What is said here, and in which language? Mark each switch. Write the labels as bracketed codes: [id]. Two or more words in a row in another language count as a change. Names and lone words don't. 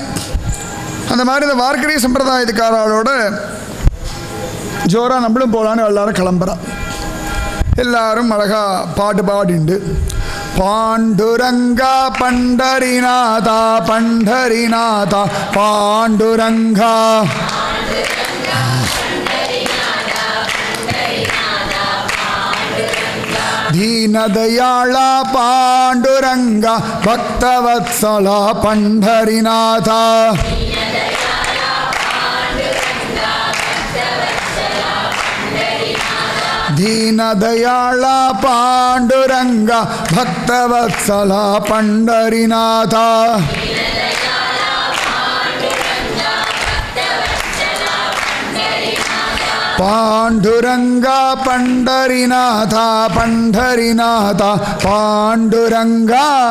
[ta] அந்த மாதிரி இந்த வார்க்கரி சம்பிரதாயத்துக்காரோட ஜோராக நம்மளும் போகலான்னு எல்லாரும் கிளம்புறா. எல்லாரும் அழகா பாட்டு பாடிண்டு பாண்டுரங்கா பண்டரிநாதா பண்டரிநாதா பாண்டுரங்கா [mr] दीनदयाळा पांडुरंगा भक्तवत्सला पंढरीनाथा दीनदयाळा पांडुरंगा भक्तवत्सला पंढरीनाथा पांडुरंगा पंढरीनाथा पंढरीनाथा पांडुरंगा